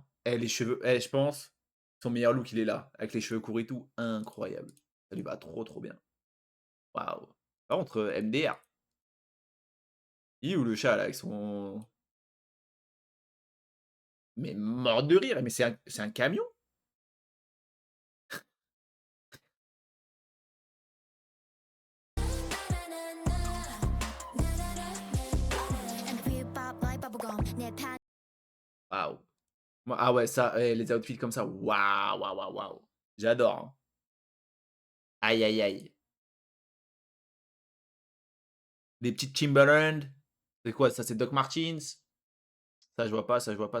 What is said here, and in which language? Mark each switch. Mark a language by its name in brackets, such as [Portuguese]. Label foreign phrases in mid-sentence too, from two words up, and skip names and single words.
[French] Eh, les cheveux, je pense, son meilleur look, il est là. Avec les cheveux courts et tout. Incroyable. Ça lui va trop, trop bien. Waouh. Par contre, MDR. Il est où le chat, là, avec son... Mais mort de rire. Mais c'est un camion? [English] And we pop like bubblegum. 내 판 [French] Waouh. Ah ouais, ça, les outfits comme ça. Waouh, waouh, waouh, waouh. J'adore. Hein. Aïe, aïe, aïe. Des petites Timberland. C'est quoi ça? C'est Doc Martens. Ça, je vois pas. Ça, je vois pas.